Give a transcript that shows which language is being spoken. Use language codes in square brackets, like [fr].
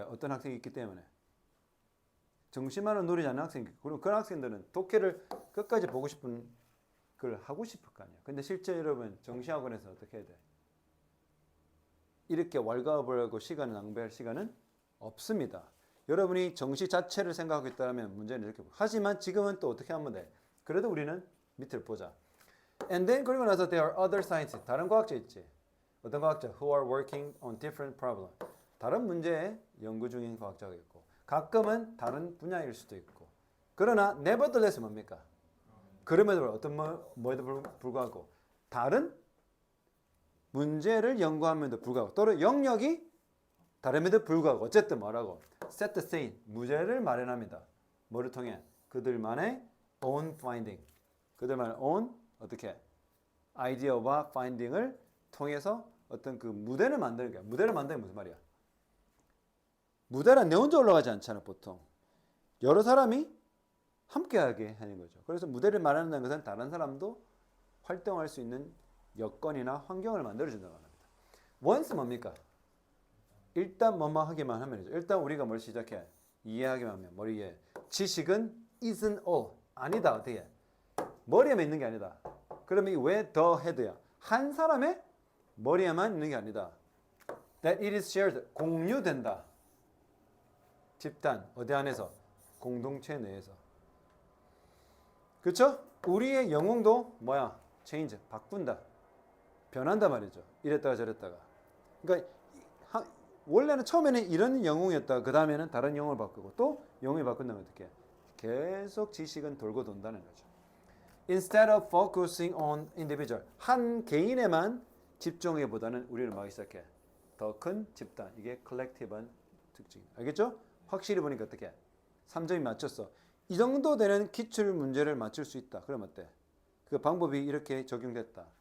[ko] 어떤 학생이 있기 때문에. 정시만을 노리지 않는 학생이 있고 그럼 그런 학생들은 독해를 끝까지 보고 싶은 걸 하고 싶을 거 아니야. 근데 실제 여러분 정시 학원에서 어떻게 해야 돼? 이렇게 왈가왈부하고 시간을 낭비할 시간은 없습니다. 여러분이 정시 자체를 생각하고 있다면 문제는 이렇게 하지만 지금은 또 어떻게 하면 돼? 그래도 우리는 밑을 보자. [en] And then [ko] 그리고 나서 [en] there are other scientists. [ko] 다른 과학자 있지. 어떤 과학자? [en] Who are working on different problems. [ko] 다른 문제에 연구 중인 과학자가 있고 가끔은 다른 분야일 수도 있고 그러나 nevertheless 뭡니까? 그럼에도 어떤 뭐에도 불구하고 다른 문제를 연구함에도 불구하고 또는 영역이 다름에도 불구하고 어쨌든 뭐라고? [en] set the scene. [ko] 무죄를 마련합니다. 뭐를 통해? [en] 그들만의 own finding. [ko] 그들만의 own 어떻게? 아이디어와 finding을 통해서 어떤 그 무대를 만드는 거야. 무대를 만드는 게 무슨 말이야? 무대란 내 혼자 올라가지 않잖아 보통. 여러 사람이 함께하게 하는 거죠. 그래서 무대를 마련한다는 것은 다른 사람도 활동할 수 있는 여건이나 환경을 만들어준다고 합니다. once 뭡니까? 일단 뭐뭐 하기만 하면이죠. 일단 우리가 뭘 시작해? 이해하기만 하면 머리에 지식은 [en] isn't all. [ko] 아니다. 어떻게? 머리에만 있는 게 아니다. 그러면 왜 더 헤드야? 한 사람의 머리에만 있는 게 아니다. [en] That it is shared. [ko] 공유된다. 집단. 어디 안에서? 공동체 내에서. 그렇죠? 우리의 영웅도 뭐야? change. 바꾼다. 변한다 말이죠. 이랬다가 저랬다가. 그러니까 원래는 처음에는 이런 영웅이었다가 그 다음에는 다른 영웅을 바꾸고 또 영웅이 바꾼다면 어떻게? 계속 지식은 돌고 돈다는 거죠. [en] Instead of focusing on individual. [ko] 한 개인에만 집중해보다는 우리는 막 시작해. 더 큰 집단. 이게 collective한 특징이다. 알겠죠? 확실히 보니까 어떻게? 3점이 맞췄어. 이 정도 되는 기출 문제를 맞출 수 있다. 그럼 어때? 그 방법이 이렇게 적용됐다.